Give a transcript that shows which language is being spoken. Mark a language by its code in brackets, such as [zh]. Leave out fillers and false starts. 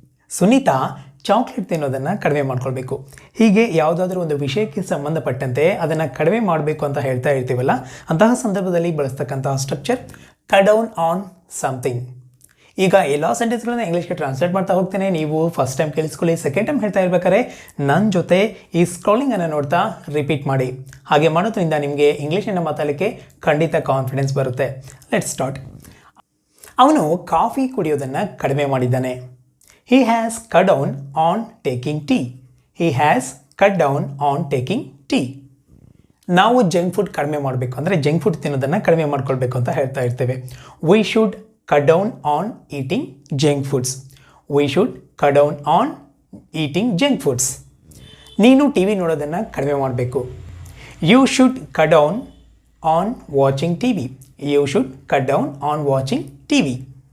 [kn] Sunita chocolate ತಿನ್ನೋದನ್ನು ಕಡಿಮೆ ಮಾಡ್ಕೊಳ್ಬೇಕು. ಹೀಗೆ ಯಾವುದಾದ್ರೂ ಒಂದು ವಿಷಯಕ್ಕೆ ಸಂಬಂಧಪಟ್ಟಂತೆ ಅದನ್ನು ಕಡಿಮೆ ಮಾಡಬೇಕು ಅಂತ ಹೇಳ್ತಾ ಇರ್ತೀವಲ್ಲ, ಅಂತಹ ಸಂದರ್ಭದಲ್ಲಿ ಬಳಸ್ತಕ್ಕಂತಹ structure cut down on something. ಈಗ ಎಲ್ಲ ಸೆಂಟೆನ್ಸ್ಗಳನ್ನ ಇಂಗ್ಲೀಷ್ಗೆ ಟ್ರಾನ್ಸ್ಲೇಟ್ ಮಾಡ್ತಾ ಹೋಗ್ತೇನೆ. ನೀವು ಫಸ್ಟ್ ಟೈಮ್ ಕೇಳಿಸ್ಕೊಳ್ಳಿ, ಸೆಕೆಂಡ್ ಟೈಮ್ ಹೇಳ್ತಾ ಇರ್ಬೇಕಾದ್ರೆ ನನ್ನ ಜೊತೆ ಈ ಸ್ಕ್ರಾಲಿಂಗನ್ನು ನೋಡ್ತಾ ರಿಪೀಟ್ ಮಾಡಿ. ಹಾಗೆ ಮಾಡೋದ್ರಿಂದ ನಿಮಗೆ ಇಂಗ್ಲೀಷನ್ನು ಮಾತಾಡಲಿಕ್ಕೆ ಖಂಡಿತ ಕಾನ್ಫಿಡೆನ್ಸ್ ಬರುತ್ತೆ. [en] Let's start. [kn] ಅವನು ಕಾಫಿ ಕುಡಿಯೋದನ್ನು ಕಡಿಮೆ ಮಾಡಿದ್ದಾನೆ. [en] He has cut down on taking tea. He has cut down on taking tea. [kn] ನಾವು ಜಂಕ್ ಫುಡ್ ಕಡಿಮೆ ಮಾಡಬೇಕು ಅಂದರೆ ಜಂಕ್ ಫುಡ್ ತಿನ್ನೋದನ್ನು ಕಡಿಮೆ ಮಾಡ್ಕೊಳ್ಬೇಕು ಅಂತ ಹೇಳ್ತಾ ಇರ್ತೇವೆ. [en] We should cut down on eating junk foods. We should cut down on eating junk foods. [kn] ನೀನು ಟಿ ವಿ ನೋಡೋದನ್ನು ಕಡಿಮೆ ಮಾಡಬೇಕು. [en] You should cut down on watching TV. You should cut down on watching TV.